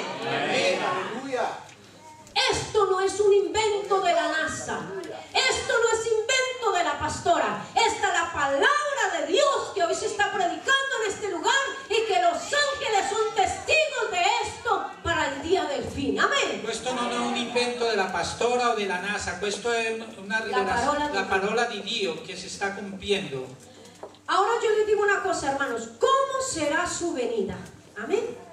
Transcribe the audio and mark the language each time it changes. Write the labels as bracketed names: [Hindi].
[Spanish] Amén. Aleluya. Esto no es un invento de la NASA. Esto no es invento de la pastora. Esta es la palabra de Dios que hoy se está predicando en este lugar, y que los ángeles son testigos de esto para el día del fin. Amén. [Italian] Questo non è un invento della pastora o della NASA, questo è la parola di Dio che si sta compiendo. [Spanish] Ahora yo les digo una cosa, hermanos. ¿Cómo será su venida? Amén.